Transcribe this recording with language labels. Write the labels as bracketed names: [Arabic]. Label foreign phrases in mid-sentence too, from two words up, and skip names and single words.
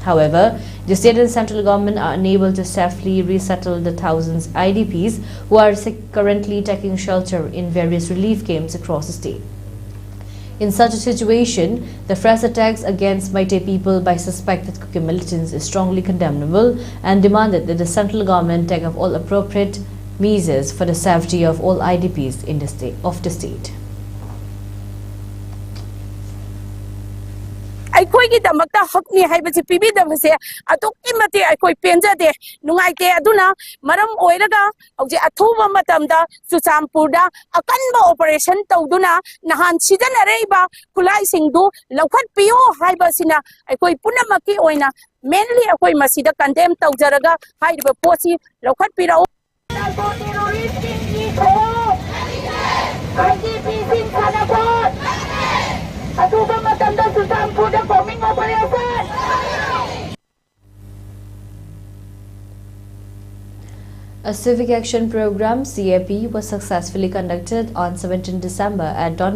[English] However, the state and central government are unable to safely resettle the thousands IDPs who are currently taking shelter in various relief camps across the state. In such a situation, the fresh attacks against Meitei people by suspected Kuki militants is strongly condemnable and demanded that the central government take up all appropriate measures for the safety of all IDPs in the state. [Manipuri] ꯑꯩꯈꯣꯏꯒꯤ ꯗꯃꯛꯇ ꯍꯛꯅꯤ ꯍꯥꯏꯕꯁꯤ ꯄꯤꯕꯤꯗꯕꯁꯦ ꯑꯗꯨꯛꯀꯤ ꯃꯇꯤꯛ ꯑꯩꯈꯣꯏ ꯄꯦꯟꯖꯗꯦ ꯅꯨꯡꯉꯥꯏꯇꯦ ꯑꯗꯨꯅ ꯃꯔꯝ ꯑꯣꯏꯔꯒ ꯍꯧꯖꯤꯛ ꯑꯊꯨꯕ ꯃꯇꯝꯗ ꯆꯨꯔꯆꯥꯟꯄꯨꯔꯗ ꯑꯀꯟꯕ ꯑꯣꯄꯔꯦꯁꯟ ꯇꯧꯗꯨꯅ ꯅꯍꯥꯟ ꯁꯤꯖꯤꯟꯅꯔꯛꯏꯕ ꯈꯨꯠꯂꯥꯏꯁꯤꯡꯗꯨ ꯂꯧꯈꯠꯄꯤꯌꯨ ꯍꯥꯏꯕꯁꯤꯅ ꯑꯩꯈꯣꯏ ꯄꯨꯝꯅꯃꯛꯀꯤ ꯑꯣꯏꯅ ꯃꯦꯟꯂꯤ ꯑꯩꯈꯣꯏ ꯃꯁꯤꯗ ꯀꯟꯗꯦꯝ ꯇꯧꯖꯔꯒ ꯍꯥꯏꯔꯤꯕ ꯄꯣꯠꯁꯤ ꯂꯧꯈꯠꯄꯤꯔꯛꯎ [English] A civic action program (CAP) was successfully conducted on 17 December at Don